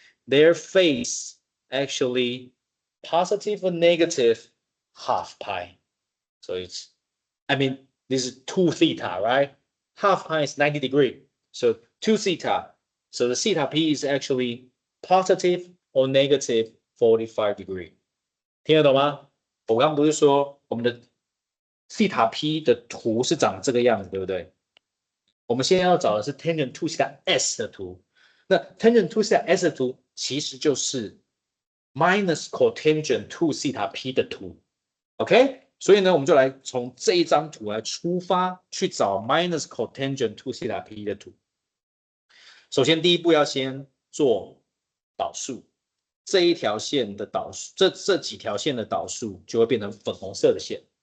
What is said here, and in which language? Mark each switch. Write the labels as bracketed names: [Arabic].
[English] Their phase actually positive or negative half pi. So it's, this is 2 theta, right? Half pi is 90 degrees. So 2 theta. So the theta p is actually positive or negative 45 degrees. [Chinese] 听得懂吗？我刚刚不是说我们的西塔 P 的图是长这个样子，对不对？我们现在要找的是 tangent to theta S 的图。那 tangent to theta S 的图其实就是 minus cotangent to theta P 的图。 OK， 所以呢，我们就来从这一张图来出发，去找 minus cotangent to theta P 的图。首先，第一步要先做导数。这一条线的导数，这几条线的导数就会变成粉红色的线。